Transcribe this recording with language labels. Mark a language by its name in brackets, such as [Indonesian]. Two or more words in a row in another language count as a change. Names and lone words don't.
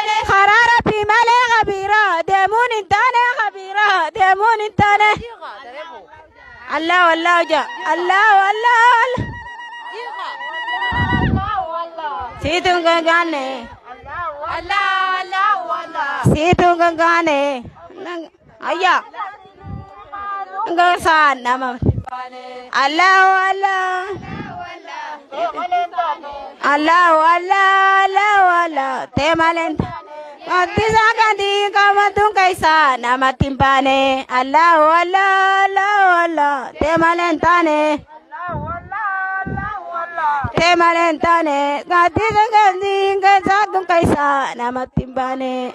[Oromo] Karaa Rabbii malee kabiraa deemuun hin taane, kabiraa deemuun hin taane. [Arabic] الله، الله يا. الله، الله، الله. [Oromo] Siitun gagaane. Siitun gagaane. Nang, ayya. Nang saan nama. [Arabic] الله، الله. الله، الله، الله، الله. [Oromo] Tee maleen. Gaaddisa gadi qabatun keessa namatti hin baane. [Arabic] الله الله، الله الله, [Oromo] ta'e malee hin taane. Ta'e malee hin taane. Gaaddisa gadi keessa tun keessa namatti hin baane.